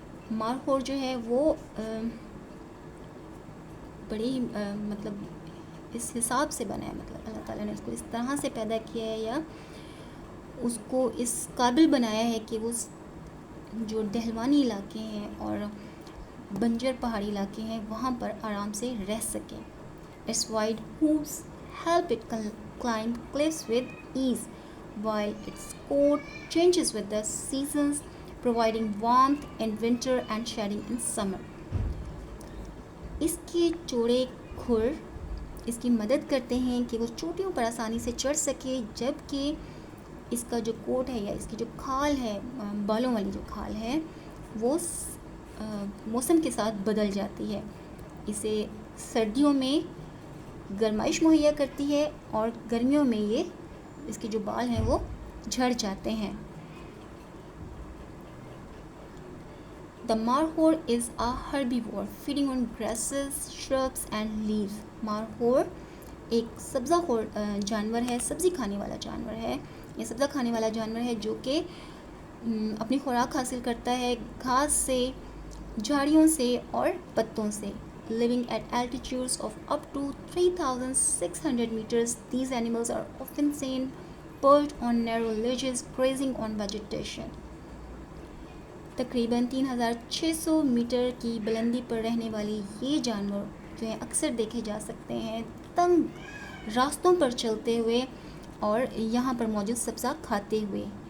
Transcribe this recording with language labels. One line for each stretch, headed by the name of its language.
Urdu: مارخور جو ہے وہ بڑی مطلب اس حساب سے بنا ہے، مطلب اللہ تعالیٰ نے اس کو اس طرح سے پیدا کیا ہے یا اس کو اس قابل بنایا ہے کہ وہ جو ڈہلوانی علاقے ہیں اور بنجر پہاڑی علاقے ہیں وہاں پر آرام سے رہ سکیں.
English: Its wide hooves help it climb cliffs with ease, while its coat changes with the seasons, providing warmth in winter and shading in summer.
Urdu: اس کے چوڑے کھر اس کی مدد کرتے ہیں کہ وہ چوٹیوں پر آسانی سے چڑھ سکے، جبکہ اس کا جو کوٹ ہے یا اس کی جو کھال ہے، بالوں والی جو کھال ہے، وہ موسم کے ساتھ بدل جاتی ہے. اسے سردیوں میں گرمائش مہیا کرتی ہے اور گرمیوں میں اس کے جو بال ہیں وہ جھڑ جاتے ہیں.
English: The markhor is a herbivore feeding on grasses, shrubs and leaves.
Urdu: Markhor ایک سبزہ خور جانور ہے، سبزی کھانے والا جانور ہے. یہ سبزہ کھانے والا جانور ہے جو کہ اپنی خوراک حاصل کرتا ہے گھاس سے، جھاڑیوں سے اور پتوں سے.
English: Living at altitudes of up to 3,600 meters, these animals are often seen perched on narrow ledges, grazing on vegetation.
Urdu: تقریباً 3,600 میٹر کی بلندی پر رہنے والی یہ جانور جو ہیں اکثر دیکھے جا سکتے ہیں تنگ راستوں پر چلتے ہوئے اور یہاں پر موجود سبزہ کھاتے ہوئے.